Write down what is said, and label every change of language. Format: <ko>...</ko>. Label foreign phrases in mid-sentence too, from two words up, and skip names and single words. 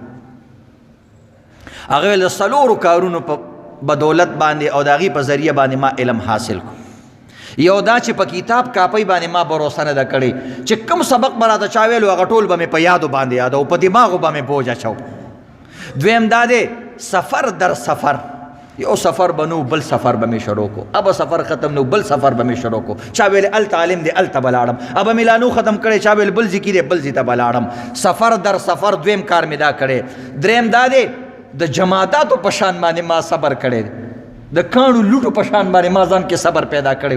<ps>هغه ویل د 4 کارونو په بدولت باندې او د هغې په ذریعه باندې ما علم حاصل کړو. یو دا چې په کتاب کاپۍ باندې ما بروسه نه ده کړې چې کوم سبق به راته چا ویلو هغه ټول به مې په یادو باندې یادو، په دماغو به مې بوج اچو. دویم دا دی سفر در سفر یو سفر بنو بل سفر به مې شروع کو، اب سفر ختم نو بل سفر به مې شروع کو. چا ویل الته عالم دی الته به لاړم، اب مې لا نو ختم کړی. چا ویل بل ځای کې دی بل ځای ته به لاړم. سفر در سفر دویم کار مې دا کړی. دریم دا دی د جماعتاتو په شان باندې ما صبر کړی، د کاڼو لوټو په شان باندې ما ځان کې صبر پیدا کړی.</ps>